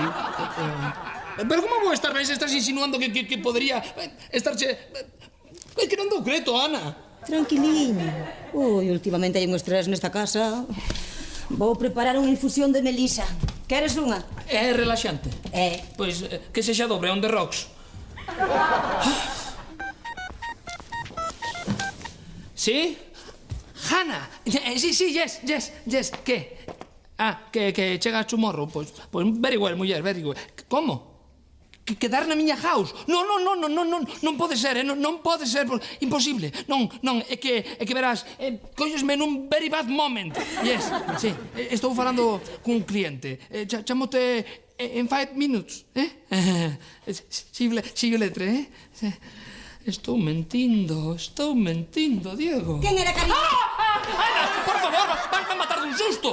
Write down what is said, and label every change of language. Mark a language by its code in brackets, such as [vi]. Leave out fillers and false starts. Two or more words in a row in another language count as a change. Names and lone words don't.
[gl] Pero como vou estar ben se estás insinuando que podría estarche... É que non dou creto, Ana. Tranquiliño. Ui, últimamente hai un estrés nesta casa. Vou preparar unha infusión de melisa. Queres unha? É relaxante? Pois que sexa dobre, [en] on the rocks. [gl] Sí? Hanna! Sí, yes. Que? Que chega chumorro. Pois [en] very well, [gl] muller, [en] very well. [gl] Como? Quedar na miña house? Non pode ser, non pode ser, imposible. Non, é que verás, collesme nun [en] very bad moment. [gl] Yes, sí, estou falando cun cliente. Chamote en 5 minutes, [en] Si you letre, [gl] Estou mentindo, Diego. Quen era, cariño? Ana, por favor, vas-me matar dun susto.